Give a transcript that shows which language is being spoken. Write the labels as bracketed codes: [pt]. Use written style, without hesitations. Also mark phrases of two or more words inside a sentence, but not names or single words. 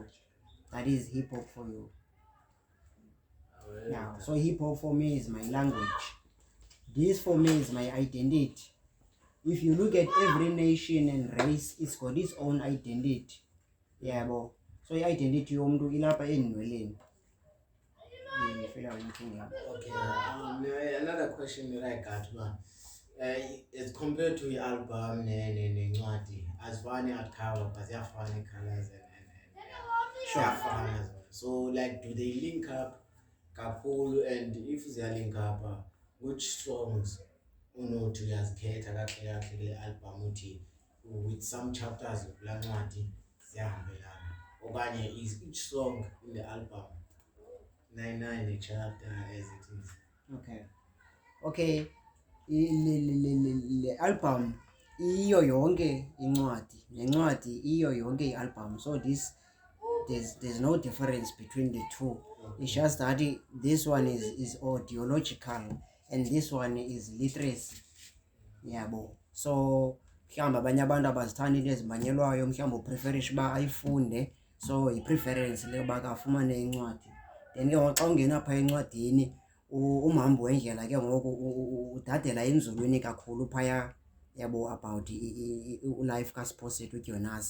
[en] That is hip hop for you. Yeah, so hip hop for me is my language. This for me is my identity. If you look at every nation and race, it's got its own identity. Yeah, bo. So your identity [xh] yomntu ilapha endweleni. [en] Okay, another question that I got, man. As compared to [xh] i-album nencwadi azifani [en] hardcover but [xh] ziyafana i-colors and ziyafana zona. [en] So like do they link up kakhulu, and if ziyalink up which songs [xh] unothi uyazikhetha kahle kule album uthi [en] with some chapters [xh] kulaa ncwadi ziyahambelana, okanye [en] is each song in the album 9 chapter as it is? [xh] Okay, le album iyo yonke incwadi nencwadi iyo yonke i-album, [en] so there's no difference between the two. It's just that this one is audiological and this one is literacy. [xh] Yabo. So mhlawumbi abanye abantu abazithanda into ezimanyelwayo, mhlawumbi upreferisha uba ayifunde, so yi-preference le uba afumane incwadi. Then ke ngoku xa ungena phaa encwadini umhambi wendlela ke ngoku udadela enzulwini kakhulu phaya, yabo, about ulife kaSiphosethu uJonas.